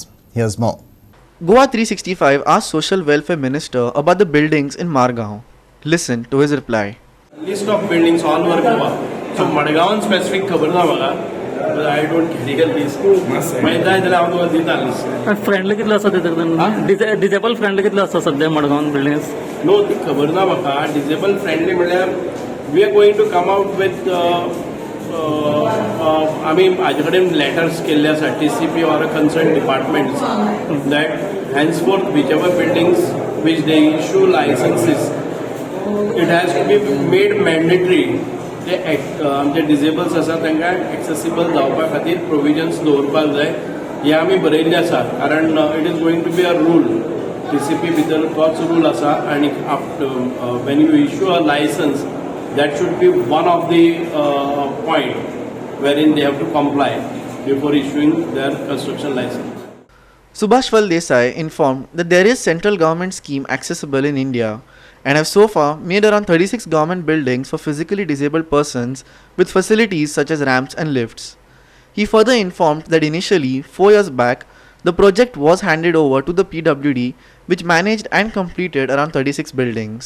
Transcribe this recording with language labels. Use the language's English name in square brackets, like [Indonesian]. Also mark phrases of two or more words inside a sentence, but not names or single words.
[English] Here's more. Goa 365 asked Social Welfare Minister about the buildings in Margaon. Listen to his reply. List of buildings all over Goa. So Margaon specific [Konkani] khabar na maga. [English] But I don't carry a list. [Konkani] मैं जाय जाल्यार हांव तुका दिता [English] list. [Konkani] फ्रेंडली कितले आसा ते [English] disable friendly [Konkani] कितले आसा सध्या मडगांव बिल्डिंग्स No, ती खबर ना म्हाका. [English] Disabled friendly म्हळ्यार we are going to come out with [Konkani] आमी हाजे कडेन letters केल्ले आसा [English] TCP or concerned departments that henceforth whichever buildings which they issue licenses it has to be made mandatory. [Konkani] आमचे डिसेबल्स आसा तांकां एक्सेसिबल जावपा खातीर प्रोविजन्स दवरपाक जाय हे आमी बरयल्ले आसा कारण [English] it is going to be a rule [Konkani] TCP भितर तोच रूल आसा आनी [English] when you issue a license that should be one of the point wherein they have to comply before issuing their construction license. Subhash Desai informed that there is central government scheme accessible in India and have so far made around 36 government buildings for physically disabled persons with facilities such as ramps and lifts. He further informed that initially, 4 years back, the project was handed over to the PWD, which managed and completed around 36 buildings.